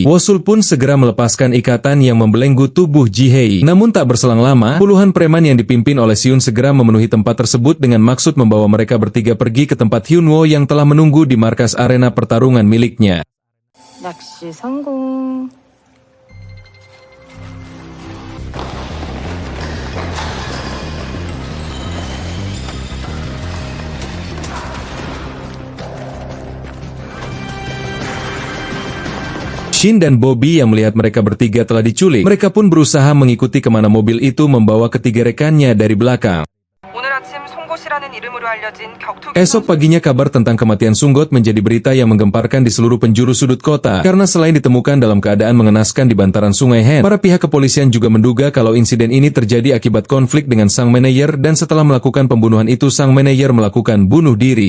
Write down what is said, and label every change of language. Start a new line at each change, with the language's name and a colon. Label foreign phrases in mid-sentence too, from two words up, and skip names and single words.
Indonesian: Wosul pun segera melepaskan ikatan yang membelenggu tubuh Ji-hye. Namun tak berselang lama, puluhan preman yang dipimpin oleh Seon segera memenuhi tempat tersebut dengan maksud membawa mereka bertiga pergi ke tempat Hyunwoo yang telah menunggu di markas arena pertarungan miliknya.
Korean: 낚시 성공.
Indonesian: Shin dan Bobby yang melihat mereka bertiga telah diculik, mereka pun berusaha mengikuti kemana mobil itu membawa ketiga rekannya dari belakang.
Korean: 오늘 아침 송곳이라는 이름으로 알려진 격투기
Indonesian: Esok paginya kabar tentang kematian Sunggot menjadi berita yang menggemparkan di seluruh penjuru sudut kota. Karena selain ditemukan dalam keadaan mengenaskan di bantaran sungai Hen, para pihak kepolisian juga menduga kalau insiden ini terjadi akibat konflik dengan sang manajer dan setelah melakukan pembunuhan itu sang manajer melakukan bunuh diri.